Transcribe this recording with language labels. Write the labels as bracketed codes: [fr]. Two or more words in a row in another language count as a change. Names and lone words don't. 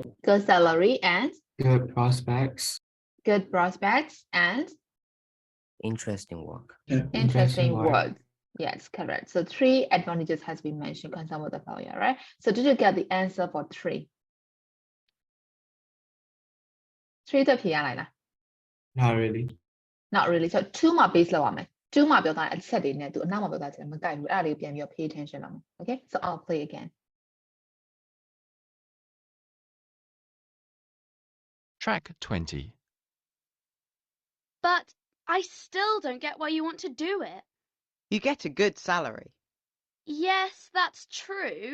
[en] Good salary and good prospects, good prospects and Interesting work. interesting work. work. Yes, correct. So 3 advantages has been mentioned concerned with the failure, right? So did you get the answer for 3? [my] 3 အတွက်ဖြေရလိုက်လား [en] not really, Not really. So [my] 2 မှာ base လောက်ရမယ်2မှာပြောထားတဲ့အချက်တွေနဲ့သူအနောက်မှာပြောထားချက်မကိုက်ဘူးအဲ့ဒါလေးပြန်ပြီးတော့ [en] pay attention [my] လုပ်မယ် [en] Okay, so I'll play again. Track 20. But I still don't get why you want to do it. You get a good salary. Yes, that's true.